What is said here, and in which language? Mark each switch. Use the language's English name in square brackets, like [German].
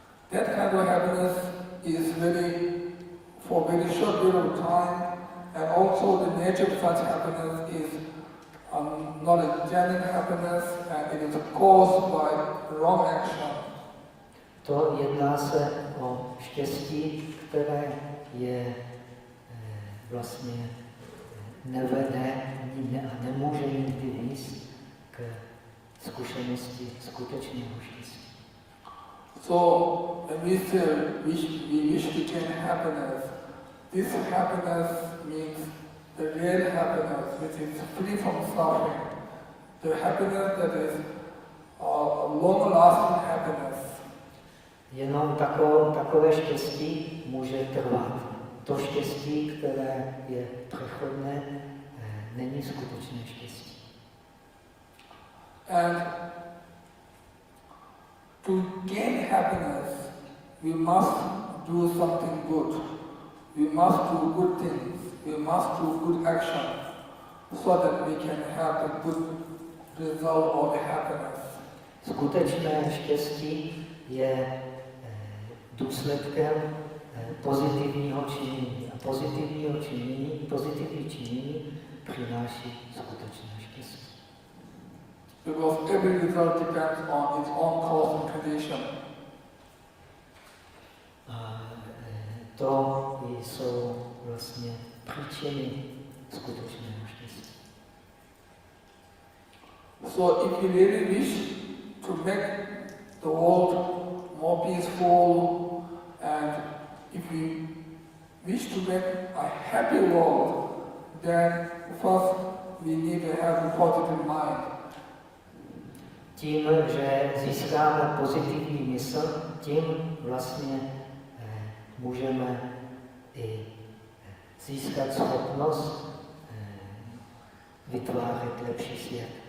[English] That kind of happiness is really for a very short period of time, and also the nature of such happiness is not a genuine happiness, and it is caused by wrong action. [Czech] To jedná se o štěstí, které je vlastně nevede a nemůže nikdy vést k zkušenosti skutečného štěstí. [English] So, when we say we wish to gain happiness, this happiness means the real happiness, which is free from suffering. The happiness that is a long-lasting happiness. [Czech] Jenom takové štěstí může trvat. To štěstí, které je přechodné, není skutečné štěstí. [English] And to gain happiness, we must do something good. We must do good things. We must do good action so that we can have the good result of the happiness. [Czech] Skutečné štěstí je důsledkem pozitivního činění. A pozitivní činění přináší skutečné štěstí. [English] Because every result depends on its own cause and condition. [Czech] A to jsou vlastně příčiny skutečného štěstí. [English] So if you really wish to make the world more peaceful, and if we wish to make a happy world, then first we need to have a positive mind. [Czech] Tím, že získáme pozitivní mysl, tím vlastně můžeme i získat schopnost vytvářet lepší svět.